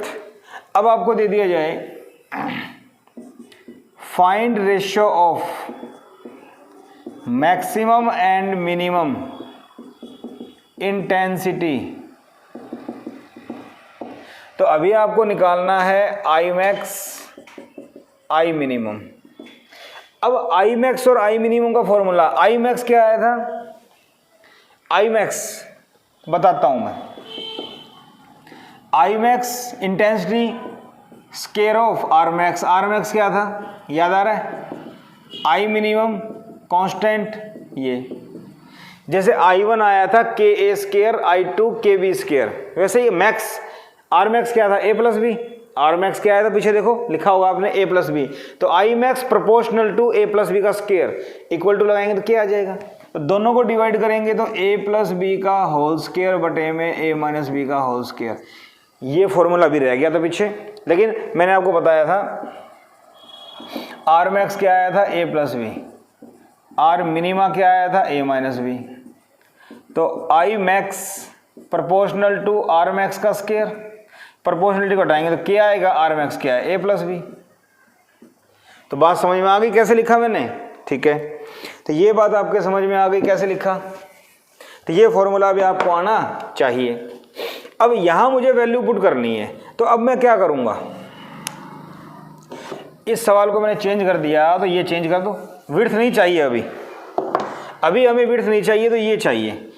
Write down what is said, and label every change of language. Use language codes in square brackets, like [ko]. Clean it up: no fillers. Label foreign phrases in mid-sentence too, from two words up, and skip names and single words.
[hi] अब आपको दे दिया जाए, [en] find ratio of maximum and minimum intensity. [hi] तो अभी आपको निकालना है I max I minimum। अब I max और I minimum का फॉर्मूला, I max क्या आया था? I max बताता हूं मैं, I max [en] intensity square of [hi] R max, R max क्या था याद आ रहा है? I minimum कांस्टेंट, ये जैसे I1 आया था KA², I2 KB², वैसे ही मैक्स R max क्या था? A + B। R max क्या आया था पीछे देखो, लिखा होगा आपने A + B, तो I max [en] proportional to [hi] A + B का स्क्वायर, [en] equal to [hi] लगाएंगे तो क्या आ जाएगा? तो दोनों को डिवाइड करेंगे तो A + B का [en] whole square [hi] बटे में A - B का [en] whole square. [hi] ये फॉर्मूला भी रह गया था पीछे, लेकिन मैंने आपको बताया था R max क्या आया था? A + B। R मिनिमा क्या आया था? A - B। तो I max [en] proportional to [hi] R max का स्क्वायर, प्रोपोर्शनलिटी को हटाएंगे तो क्या आएगा? R max क्या है? A + B। तो बात समझ में आ गई कैसे लिखा मैंने, ठीक है। तो ये बात आपके समझ में आ गई कैसे लिखा, तो ये फॉर्मूला भी आपको आना चाहिए। अब यहां मुझे [en] value put [hi] करनी है, तो अब मैं क्या करूंगा, इस सवाल को मैंने चेंज कर दिया, तो ये चेंज कर दो, विड्थ नहीं चाहिए अभी हमें विड्थ नहीं चाहिए, तो ये चाहिए।